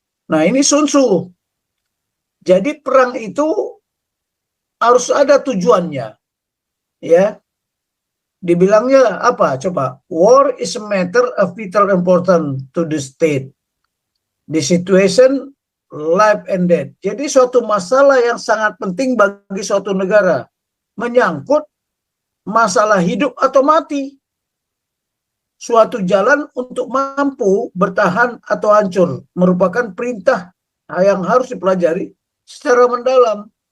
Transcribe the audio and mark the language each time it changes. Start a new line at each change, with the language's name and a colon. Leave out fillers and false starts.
Indonesian: Nah, ini Sun Tzu. Jadi perang itu harus ada tujuannya, ya. Dibilangnya apa?
English: Coba, war is a matter of vital importance to the state. The situation, life and death.
Indonesian: Jadi suatu masalah yang sangat penting bagi suatu negara. Menyangkut masalah hidup atau mati. Suatu jalan untuk mampu bertahan atau hancur. Merupakan perintah yang harus dipelajari secara mendalam.